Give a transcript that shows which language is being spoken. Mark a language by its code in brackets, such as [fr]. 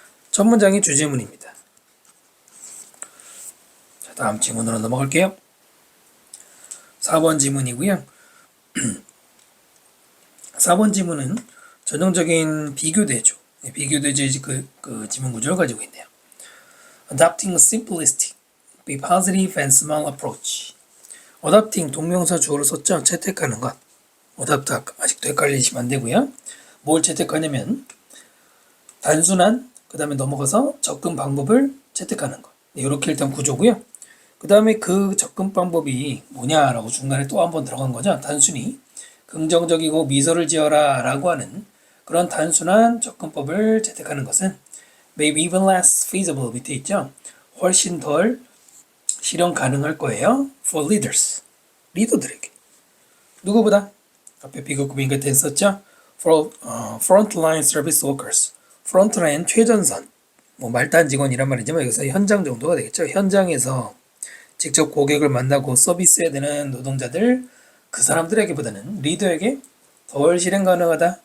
[ko] 첫 문장이 주제문입니다. 자, 다음 지문으로 넘어갈게요. 4번 지문이고요. 4번 지문은 전형적인 비교대조, 비교대조의 그 지문 구조를 가지고 있네요. [en] Adopting a simplistic, be positive and small approach. [ko] Adopting 동명사 주어를 썼죠. 채택하는 것. adopt 아직도 헷갈리시면 안 되고요. 뭘 채택하냐면 단순한 그 다음에 넘어가서 접근 방법을 채택하는 것. 이렇게 일단 구조고요. 그 다음에 그 접근 방법이 뭐냐라고 중간에 또 한 번 들어간 거죠. 단순히 긍정적이고 미소를 지어라 라고 하는 그런 단순한 접근법을 채택하는 것은 [en] maybe even less feasible [ko] 밑에 있죠. 훨씬 덜 실현 가능할 거예요. [en] for leaders, [ko] 리더들에게. 누구보다? 앞에 비교급인가 됐었죠. for frontline service workers, frontline 최전선, 뭐 말단 직원이란 말이지만 여기서 현장 정도가 되겠죠. 현장에서 직접 고객을 만나고 서비스해야 되는 노동자들, 그 사람들에게보다는 리더에게 덜 실행 가능하다.